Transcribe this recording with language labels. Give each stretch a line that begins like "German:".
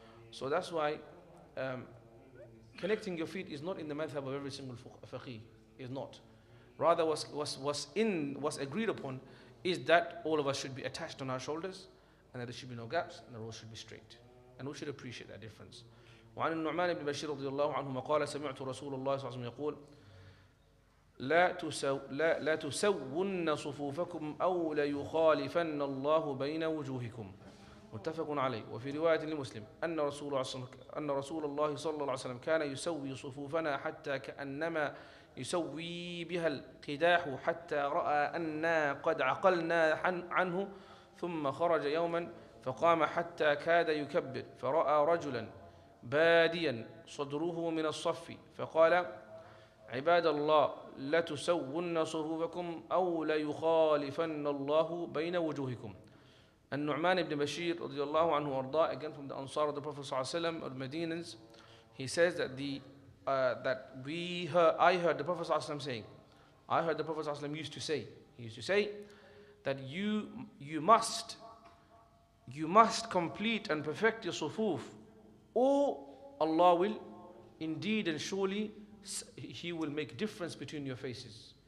English: So that's why connecting your feet is not in the madhab of every single faqih. Is not. Rather, what's agreed upon is that all of us should be attached on our shoulders and that there should be no gaps and the rows should be straight. And we should appreciate that difference.
Arabic: وعن النعمان بن بشير رضي الله عنهما قال سمعت رسول الله صلى الله عليه وسلم يقول لا تسون صفوفكم أو ليخالفن الله بين وجوهكم. متفق عليه. وفي رواية لمسلم أن رسول الله صلى الله عليه وسلم كان يسوي صفوفنا حتى كأنما يسوي بها القداح حتى رأى أنا قد عقلنا عنه ثم خرج يوما فقام حتى كاد يكبر فرأى رجلا باديا صدره من الصف فقال عباد الله لتسون صفوفكم أو ليخالفن الله بين وجوهكم.
English: And Nu'man ibn Bashir radiallahu anhu arda, again from the Ansar of the Prophet sallallahu alaihi wasallam, or Medinans, he says that I heard the Prophet sallallahu alaihi wasallam saying, I heard the Prophet sallallahu alaihi wasallam used to say that you must complete and perfect your sufuf, or Allah will indeed and surely He will make difference between your faces.